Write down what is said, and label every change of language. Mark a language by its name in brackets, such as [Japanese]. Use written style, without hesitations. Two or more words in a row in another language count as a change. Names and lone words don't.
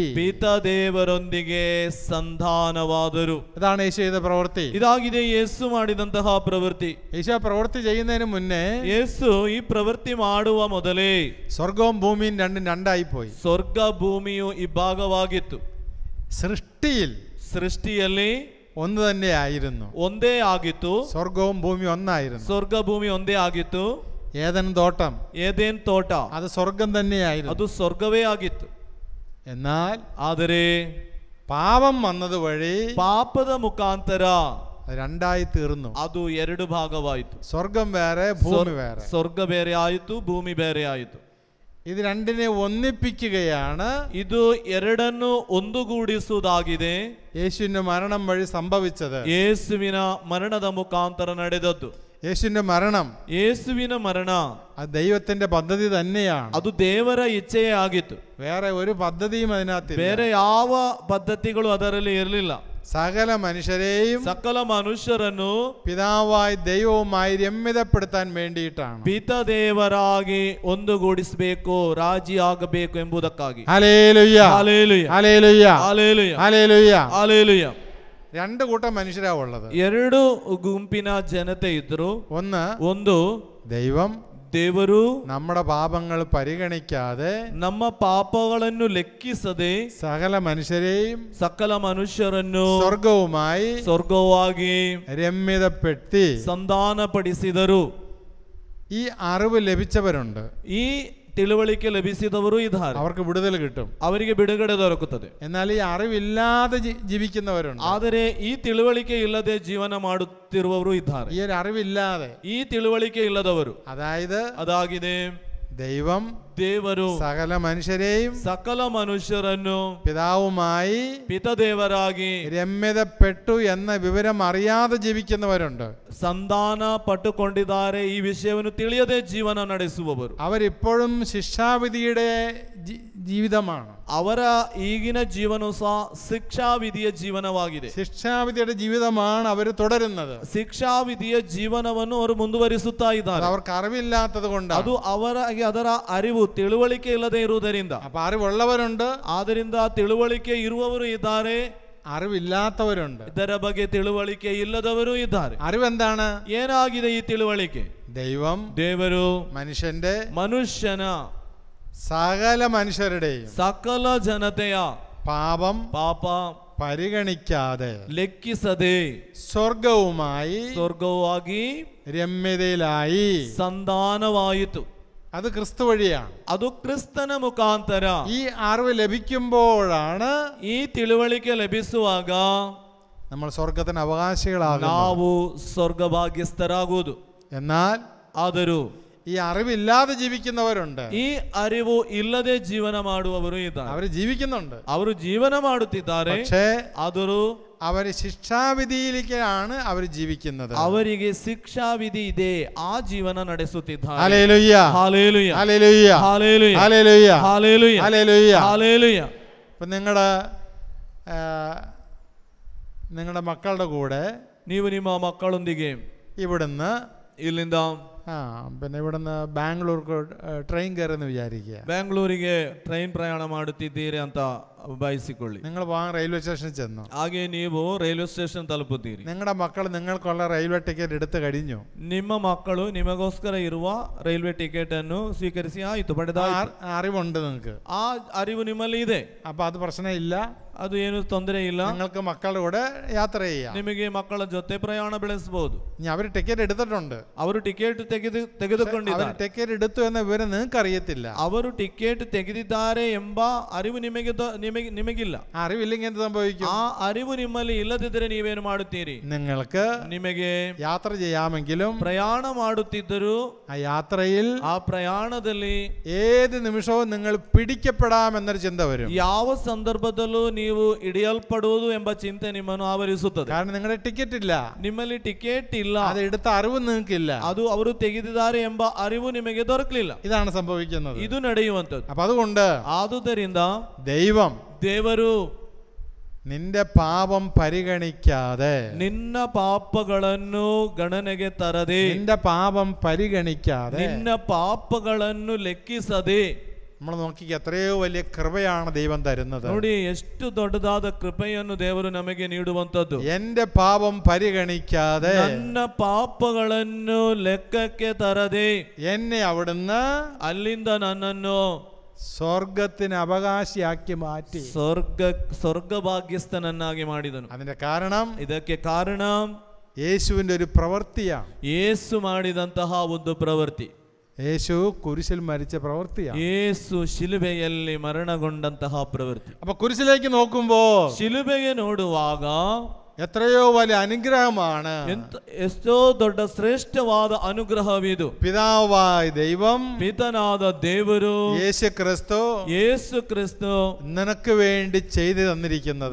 [Kannada] ಪಿತ ದೇವರೊಂದಿಗೆ ಸಂಧಾನವಾದರು. [Malayalam] ഇതാണ് യേശു ചെയ്ത പ്രവൃത്തി. [Kannada] ಇದಾಗಿದೆ ಯೇಸು ಮಾಡಿದಂತಹ ಪ್ರವೃತ್ತಿ. [Malayalam] യേശു ആ പ്രവൃത്തി ചെയ്യുന്നതിന് മുന്നേ [Kannada] ಯೇಸು ಈ ಪ್ರವೃತ್ತಿ ಮಾಡುವ ಮೊದಲೇ [Malayalam] സ്വർഗവും ഭൂമിയും രണ്ടും രണ്ടായി പോയി. [Kannada] ಸ್ವರ್ಗ ಭೂಮಿಯು ಇಬ್ಬಾಗವಾಗಿತ್ತು. ಸೃಷ್ಟಿಯಲ್ಲಿ [Malayalam] ഒന്ന് തന്നെ ആയിരുന്നു. [Kannada] ಒಂದೇ ಆಗಿತ್ತು. [Malayalam] സ്വർഗവും ഭൂമിയും ഒന്നായിരുന്നു. [Kannada] ಸ್ವರ್ಗ ಭೂಮಿ ಒಂದೇ ಆಗಿತ್ತು. [Malayalam] ഏദൻ തോട്ടം, [Kannada] ಏದೇನ್ ತೋಟ [Malayalam] അത് സ്വർഗം തന്നെയായിരുന്നു. [Kannada] ಅದು ಸ್ವರ್ಗವೇ ಆಗಿತ್ತು. [Malayalam] എന്നാൽ [Kannada] ಆದರೆ [Malayalam] പാപം വന്നത് വഴി [Kannada] ಪಾಪದ ಮುಖಾಂತರ [Malayalam] രണ്ടായി തീർന്നു. [Kannada] ಅದು ಎರಡು ಭಾಗವಾಯಿತು. [Malayalam] സ്വർഗം വേറെ, ഭൂമി വേറെ. [Kannada] ಸ್ವರ್ಗ ಬೇರೆ ಆಯಿತು, ಭೂಮಿ ಬೇರೆ ಆಯಿತು. [Malayalam] ഇത് രണ്ടിനെ ഒന്നിപ്പിക്കുകയാണ് [Kannada] ಇದು ಎರಡನ್ನು ಒಂದುಗೂಡಿಸುವುದಾಗಿದೆ [Malayalam] യേശുവിന്റെ മരണം വഴി സംഭവിച്ചത്. [Kannada] ಯೇಸುವಿನ ಮರಣದ ಮುಖಾಂತರ ನಡೆದದ್ದು. [Malayalam] യേശുവിന്റെ മരണം, [Kannada] ಯೇಸುವಿನ ಮರಣ [Malayalam] അത് ദൈവത്തിന്റെ പദ്ധതി തന്നെയാണ്. [Kannada] ಅದು ದೇವರ ಇಚ್ಛೆಯೇ ಆಗಿತ್ತು. [Malayalam] വേറെ ഒരു പദ്ധതിയും അതിനകത്ത്. [Kannada] ಬೇರೆ ಯಾವ ಪದ್ಧತಿಗಳು ಅದರಲ್ಲಿ ಇರಲಿಲ್ಲ. [Malayalam] സകല മനുഷ്യരെയും [Kannada] ಸಕಲ ಮನುಷ್ಯರನ್ನು [Malayalam] പിതാവായി ദൈവവുമായി രമ്യതപ്പെടുത്താൻ വേണ്ടിയിട്ടാണ്. [Kannada] ಪಿತ ದೇವರಾಗಿ ಒಂದುಗೂಡಿಸಬೇಕು, ರಾಜಿ ಆಗಬೇಕು ಎಂಬುದಕ್ಕಾಗಿ. [Malayalam] ഹല്ലേലൂയ, ഹല്ലേലൂയ, ഹല്ലേലൂയ, ഹല്ലേലൂയ, ഹല്ലേലൂയ. ഹല്ലേലൂയ. രണ്ട് കൂട്ടം മനുഷ്യരാ ഉള്ളത്. [Kannada] ಎರಡು ಗುಂಪಿನ ಜನತೆ ಇದ್ರು. ಒಂದು [Malayalam] ദൈവം [Kannada] ದೇವರು [Malayalam] നമ്മുടെ പാപങ്ങൾ പരിഗണിക്കാതെ [Kannada] ನಮ್ಮ ಪಾಪಗಳನ್ನು ಲೆಕ್ಕಿಸದೆ [Malayalam] സകല മനുഷ്യരെയും [Kannada] ಸಕಲ ಮನುಷ್ಯರನ್ನು [Malayalam] സ്വർഗവുമായി [Kannada] ಸ್ವರ್ಗವಾಗಿ [Malayalam] രമ്യതപ്പെടുത്തി [Kannada] ಸಂಧಾನಪಡಿಸಿದರು. [Malayalam] ഈ അറിവ് ലഭിച്ചവരുണ്ട്. [Kannada] ಈ ತಿಳುವಳಿಕೆ ಲಭಿಸಿದವರು ಇದ್ದಾರೆ. [Malayalam] അവർക്ക് വിടുതൽ കിട്ടും, [Kannada] ಅವರಿಗೆ ಬಿಡುಗಡೆ ದೊರಕುತ್ತದೆ. [Malayalam] എന്നാൽ ഈ അറിവില്ലാതെ ജീവിക്കുന്നവരുണ്ട്. [Kannada] ಆದರೆ ಈ ತಿಳುವಳಿಕೆ ಇಲ್ಲದೆ ಜೀವನ ಮಾಡುತ್ತಿರುವವರು ಇದ್ದಾರೆ. [Malayalam] ഈ ഒരു അറിവില്ലാതെ, [Kannada] ಈ ತಿಳುವಳಿಕೆ ಇಲ್ಲದವರು, [Malayalam] അതായത് ദൈവം [Kannada] ದೇವರು [Malayalam] സകല മനുഷ്യരെയും [Kannada] ಸಕಲ ಮನುಷ್ಯರನ್ನು [Malayalam] പിതാവുമായി [Kannada] ಪಿತದೇವರಾಗಿ [Malayalam] രമ്യതപ്പെട്ടു എന്ന വിവരം അറിയാതെ ജീവിക്കുന്നവരുണ്ട്. [Kannada] ಸಂಧಾನ ಪಟ್ಟುಕೊಂಡಿದ್ದಾರೆ. ಈ ವಿಷಯವನ್ನು ತಿಳಿಯದೆ ಜೀವನ ನಡೆಸುವವರು. [Malayalam] അവരിപ്പോഴും ശിക്ഷാവിധിയുടെ ജീവിതമാണ്. [Kannada] ಅವರ ಈಗಿನ ಜೀವನವು ಸಹ ಶಿಕ್ಷಾವಿಧಿಯ ಜೀವನವಾಗಿದೆ. [Malayalam] ശിക്ഷാവിധിയുടെ ജീവിതമാണ് അവർ തുടരുന്നത്. [Kannada] ಶಿಕ್ಷಾವಿಧಿಯ ಜೀವನವನ್ನು ಅವರು ಮುಂದುವರಿಸುತ್ತಾ ಇದ್ದಾರೆ. [Malayalam] അവർക്ക് അറിവില്ലാത്തത് കൊണ്ട്, [Kannada] ಅದು ಅವರಿಗೆ ಅದರ ಅರಿವು ತಿಳುವಳಿಕೆ ಇಲ್ಲದೆ ಇರುವುದರಿಂದ. [Malayalam] അപ്പൊ അറിവുള്ളവരുണ്ട്, [Kannada] ಆದ್ದರಿಂದ ತಿಳುವಳಿಕೆ ಇರುವವರು ಇದ್ದಾರೆ, [Malayalam] അറിവില്ലാത്തവരുണ്ട്. [Kannada] ಇದರ ಬಗ್ಗೆ ತಿಳುವಳಿಕೆ ಇಲ್ಲದವರು ಇದ್ದಾರೆ. [Malayalam] അറിവെന്താണ്? [Kannada] ಏನಾಗಿದೆ ಈ ತಿಳುವಳಿಕೆ? ದೇವರು ಮನುಷ್ಯನ [Malayalam] സകല മനുഷ്യരുടെയും [Kannada] ಸಕಲ ಜನತೆಯ ಪಾಪ [Malayalam] പരിഗണിക്കാതെ [Kannada] ಲೆಕ್ಕಿಸದೆ [Malayalam] സ്വർഗവുമായി രമ്യതയിലായി ಸಂಧಾನವಾಯಿತು. അത് ക്രിസ്തു വഴിയാണ്. [Kannada] ಅದು ಕ್ರಿಸ್ತನ ಮುಖಾಂತರ. [Malayalam] ഈ അറിവ് ലഭിക്കുമ്പോഴാണ്, [Kannada] ಈ ತಿಳುವಳಿಕೆ ಲಭಿಸುವಾಗ [Malayalam] നമ്മൾ സ്വർഗത്തിന് അവകാശികളാകുന്നത്. [Kannada] ನಾವು ಸ್ವರ್ಗ ಭಾಗ್ಯಸ್ಥರಾಗುವುದು. [Malayalam] എന്നാൽ [Kannada] ಆದರೂ [Malayalam] ഈ അറിവില്ലാതെ ജീവിക്കുന്നവരുണ്ട്. [Kannada] ಈ ಅರಿವು ಇಲ್ಲದೆ ಜೀವನ ಮಾಡುವವರು ಇದ್ದಾರೆ. [Malayalam] അവർ ജീവിക്കുന്നുണ്ട്, [Kannada] ಅವರು ಜೀವನ ಮಾಡುತ್ತಿದ್ದಾರೆ. [Malayalam] പക്ഷേ [Kannada] ಆದರೂ [Malayalam] അവര് ശിക്ഷാവിധിയിലേക്കാണ് അവർ ജീവിക്കുന്നത്. ಅವರಿಗೆ ಶಿಕ್ಷಾವಿಧಿ ಇದೆ, ಆ ಜೀವನ ನಡೆಸುತ್ತಿದ್ದಾರೆ. ഹല്ലേലൂയ, ഹല്ലേലൂയ, ഹല്ലേലൂയ, ഹല്ലേലൂയ, ഹല്ലേലൂയ, ഹല്ലേലൂയ, ഹല്ലേലൂയ, ഹല്ലേലൂയ. ഇപ്പൊ നിങ്ങളുടെ മക്കളുടെ കൂടെ [Kannada] ನೀವು ನಿಮ್ಮ ಮಕ್ಕಳೊಂದಿಗೆ [Malayalam] ഇവിടുന്ന് [Kannada] ಇಲ್ಲಿಂದ [Malayalam] പിന്നെ ഇവിടുന്ന് ബാംഗ്ലൂർക്ക് ട്രെയിൻ കയറുന്ന വിചാരിക്കുക. [Kannada] ಬ್ಯಾಂಗ್ಳೂರಿಗೆ ಟ್ರೈನ್ ಪ್ರಯಾಣ ಮಾಡುತ್ತಿದ್ದೀರಿ ಅಂತ ಬಯಸಿಕೊಳ್ಳಿ. [Malayalam] നിങ്ങൾ പോകാൻ [English] railway station [Malayalam] ചെന്നു. [Kannada] ಹಾಗೆ ನೀವು [English] railway station [Kannada] ತಲುಪುತ್ತೀರಿ. [Malayalam] നിങ്ങളുടെ മക്കൾ നിങ്ങൾക്കുള്ള [English] railway ticket [Malayalam] എടുത്തു കഴിഞ്ഞു. [Kannada] ನಿಮ್ಮ ಮಕ್ಕಳು ನಿಮಗೋಸ್ಕರ ಇರುವ [English] railway ticket [Kannada] ಅನ್ನು ಸ್ವೀಕರಿಸಿ ಆಯಿತು, ಪಡೆದ [Malayalam] അറിവുണ്ട് നിങ്ങൾക്ക്. [Kannada] ಆ ಅರಿವು ನಿಮ್ಮಲ್ಲಿ ಇದೆ. അപ്പൊ ಅದು ಪ್ರಶ್ನೆ ಇಲ್ಲ, ಅದು ಏನು ತೊಂದರೆ ಇಲ್ಲ. [Malayalam] നിങ്ങൾക്ക് മക്കളുടെ കൂടെ യാത്ര ചെയ്യാം. [Kannada] ನಿಮಗೆ ಮಕ್ಕಳ ಜೊತೆ ಪ್ರಯಾಣ ಬೆಳೆಸಬಹುದು. [Malayalam] അവർ ಟಿಕೆറ്റ് എടുത്തിട്ടുണ്ട്, [Kannada] ಅವರು ಟಿಕೆಟ್ ತೆಗೆದುಕೊಂಡಿದ್ದಾರೆ. [Malayalam] ಟಿಕೆಟ್ എടുത്തു എന്ന വിവരം നിങ്ങൾക്ക് അറിയത്തില്ല. [Kannada] ಅವರು ಟಿಕೆಟ್ ತೆಗೆದಿದ್ದಾರೆ ಎಂಬ ಅರಿವು ನಿಮಗಿಲ್ಲ. [Malayalam] അറിവില്ലെങ്കിൽ എന്ത് സംഭവിക്കും? [Kannada] ಆ ಅರಿವು ನಿಮ್ಮಲ್ಲಿ ಇಲ್ಲದಿದ್ದರೆ ನೀವೇನು ಮಾಡುತ್ತೀರಿ? ನಿಮಗೆ [Malayalam] യാത്ര ചെയ്യാമെങ്കിലും [Kannada] ಪ್ರಯಾಣ ಮಾಡುತ್ತಿದ್ದರೂ [Malayalam] ആ യാത്രയിൽ [Kannada] ಆ ಪ್ರಯಾಣದಲ್ಲಿ [Malayalam] ഏത് നിമിഷവും നിങ്ങൾ പിടിക്കപ്പെടാമെന്നൊരു ചിന്ത വരും. [Kannada] ಯಾವ ಸಂದರ್ಭದಲ್ಲೂ ನೀವು ಹಿಡಿಯಲ್ಪಡುವುದು ಎಂಬ ಚಿಂತೆ ನಿಮ್ಮನ್ನು ಆವರಿಸುತ್ತದೆ. [Malayalam] കാരണം നിങ്ങളുടെ ടിക്കറ്റ് ഇല്ല, [Kannada] ನಿಮ್ಮಲ್ಲಿ ಟಿಕೆಟ್ ಇಲ್ಲ, [Malayalam] അത് എടുത്ത അറിവ് നിങ്ങൾക്കില്ല. [Kannada] ಅದು ಅವರು ತೆಗೆದಿದ್ದಾರೆ ಎಂಬ ಅರಿವು ನಿಮಗೆ ದೊರಕಲಿಲ್ಲ. [Malayalam] ഇതാണ് സംഭവിക്കുന്നത്. [Kannada] ಇದು ನಡೆಯುವಂಥದ್ದು. [Malayalam] അപ്പൊ അതുകൊണ്ട് [Kannada] ಆದುದರಿಂದ ದೇವರು [Malayalam] നിന്റെ പാപം പരിഗണിക്കാതെ, [Kannada] ನಿನ್ನ ಪಾಪಗಳನ್ನು ಗಣನೆಗೆ ತರದೆ, [Malayalam] നിന്റെ പാപം പരിഗണിക്കാതെ, [Kannada] ನಿನ್ನ ಪಾಪಗಳನ್ನು ಲೆಕ್ಕಿಸದೆ, [Malayalam] നമ്മൾ നോക്കി എത്രയോ വലിയ കൃപയാണ് ദൈവം തരുന്നത്. [Kannada] ನೋಡಿ ಎಷ್ಟು ದೊಡ್ಡದಾದ ಕೃಪೆಯನ್ನು ದೇವರು ನಮಗೆ ನೀಡುವಂತದ್ದು. [Malayalam] എന്റെ പാപം പരിഗണിക്കാതെ, [Kannada] ನನ್ನ ಪಾಪಗಳನ್ನು ಲೆಕ್ಕಕ್ಕೆ ತರದೆ, [Malayalam] എന്നെ അവിടുന്ന് [Kannada] ಅಲ್ಲಿಂದ ನನ್ನನ್ನು [Malayalam] സ്വർഗത്തിന് അവകാശിയാക്കി മാറ്റി, [Kannada] ಸ್ವರ್ಗಭಾಗ್ಯಸ್ಥನನ್ನಾಗಿ ಮಾಡಿದನು. [Malayalam] അതിന്റെ കാരണം, [Kannada] ಇದಕ್ಕೆ ಕಾರಣ [Malayalam] യേശുവിന്റെ ഒരു പ്രവൃത്തിയാണ്. [Kannada] ಯೇಸು ಮಾಡಿದಂತಹ ಒಂದು ಪ್ರವೃತ್ತಿ, [Malayalam] യേശു കുരിശിൽ മരിച്ച പ്രവൃത്തിയാണ്. [Kannada] ಯೇಸು ಶಿಲುಬೆಯಲ್ಲಿ ಮರಣಗೊಂಡಂತಹ ಪ್ರವೃತ್ತಿ. [Malayalam] അപ്പൊ കുരിശിലേക്ക് നോക്കുമ്പോ [Kannada] ಶಿಲುಬೆಗೆ ನೋಡುವಾಗ [Malayalam] എത്രയോ വലിയ അനുഗ്രഹമാണ്. [Kannada] ಎಷ್ಟೋ ದೊಡ್ಡ ಶ್ರೇಷ್ಠವಾದ ಅನುಗ್ರಹವಿದು. [Malayalam] പിതാവായ ദൈവം, [Kannada] ಪಿತನಾದ ದೇವರು [Malayalam] യേശു ക്രിസ്തു നിനക്ക് വേണ്ടി ചെയ്തു തന്നിരിക്കുന്നത്,